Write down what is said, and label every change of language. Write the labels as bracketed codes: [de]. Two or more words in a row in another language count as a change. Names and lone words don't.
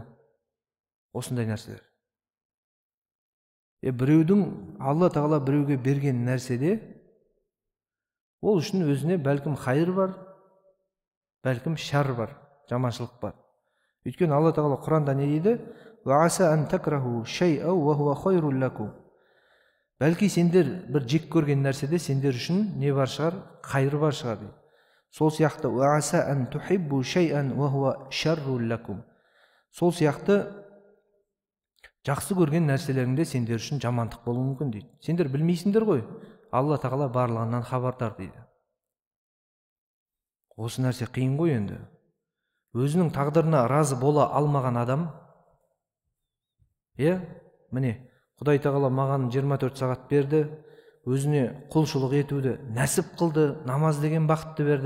[kk] Осындай нәрселер. Біреудің, Алла тағала біреуге берген нәрседе ол үшін өзіне бәлкім хайыр бар, бәлкім шар бар, жаманшылық бар. Өйткені Алла тағала Құранда не дейді? [ar] وَعَسَى أَن تَكْرَهُ شَيْئًا وَهُوَ خَيْرٌ لَكُمْ. [kk] Бәлки сендер бір жек көрген нәрседе сендер үшін не бар шығар? Қайыр бар шығар дейді. Сол сияқты [ar] وَعَسَى أَن تُحِبُّوا شَيْئًا وَهُوَ شَرٌّ لَكُمْ. [kk] Сол сияқты жақсы көрген нәрселеріңде сендер үшін жамандық болуы мүмкін дейді. Сендер білмейсіңдер ғой, Алла тағала барлығынан хабардар дейді. Осы нәрсе қиын ғой енді. Өзінің тағдырына разы бола алмаған адам, міне, Құдай тағала маған 24 сағат берді, өзіне құлшылық етуді нәсіп қылды, намаз деген бақытты берді.